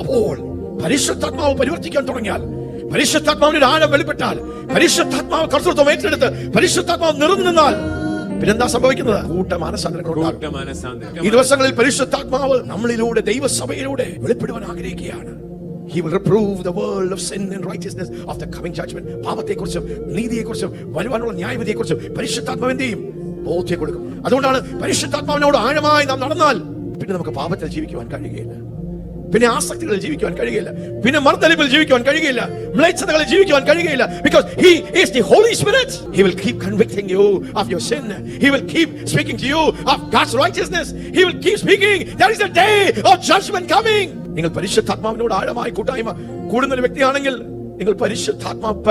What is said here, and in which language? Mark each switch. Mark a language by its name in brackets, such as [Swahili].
[Malayalam] അപ്പോൾ പരിശുദ്ധാത്മാവ് പരിവർത്തിക്കാൻ തുടങ്ങിയാൽ, പരിശുദ്ധാത്മാവിന്റെ ആഴം വെളിപ്പെട്ടാൽ, പരിശുദ്ധാത്മാവ് കർത്തൃത്വം ഏറ്റെടുത്ത് പരിശുദ്ധാത്മാവ് നിറഞ്ഞു നിന്നാൽ പിന്നെന്താ സംഭവിക്കുന്നത്? കൂട്ടമാനസാന്തരം. ഈ ദിവസങ്ങളിൽ പരിശുദ്ധാത്മാവ് നമ്മളിലൂടെ, ദൈവസഭയിലൂടെ വെളിപ്പെടുവാൻ ആഗ്രഹിക്കുകയാണ്. [English] He will reprove the world of sin and righteousness of the coming judgment. [Malayalam] പാപത്തെക്കുറിച്ചും നീതിയെക്കുറിച്ചും വരുവാനുള്ള ന്യായവിധിയെക്കുറിച്ചും പരിശുദ്ധാത്മാവ് എന്ത് ചെയ്യും? ബോധ്യം കൊടുക്കും. അതുകൊണ്ടാണ് പരിശുദ്ധാത്മാവിനോട് ആഴമായി നാം നടന്നാൽ പിന്നെ നമുക്ക് പാപത്തിൽ ജീവിക്കുവാൻ കഴിയുകയില്ല, പിന്നെ ആസക്തികളിൽ ജീവിക്കുവാൻ കഴിയുകയില്ല, പിന്നെ മർദ്ദലിപ്പിൽ ജീവിക്കുവാൻ കഴിയുകയില്ല, മ്ലേച്ഛതകളിൽ ജീവിക്കുവാൻ കഴിയുകയില്ല. [English] Because he is the Holy Spirit. He will keep convicting you of your sin. He will keep speaking to you of God's righteousness. He will keep speaking. There is a day of judgment coming. [Malayalam] നിങ്ങൾ പരിശുദ്ധാത്മാവിനോട് ആഴമായി കൂട്ടായ്മ കൂടുന്ന ഒരു വ്യക്തിയാണെങ്കിൽ നിങ്ങൾ പരിശുദ്ധാത്മാ.